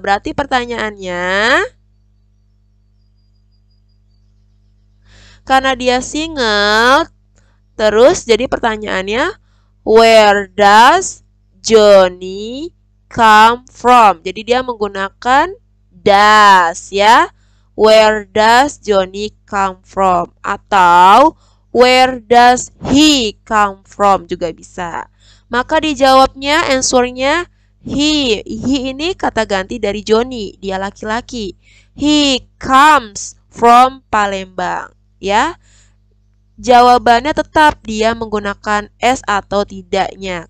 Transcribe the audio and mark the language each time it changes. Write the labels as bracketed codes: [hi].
[id] Berarti pertanyaannya, karena dia single, terus jadi pertanyaannya, [en] where does Johnny come from? [id] Jadi dia menggunakan does ya. [en] Where does Johnny come from? Atau where does he come from [id] juga bisa. Maka dijawabnya, answernya he. He ini kata ganti dari Johnny. Dia laki-laki. [en] He comes from Palembang. [id] Ya, jawabannya tetap dia menggunakan S atau tidaknya.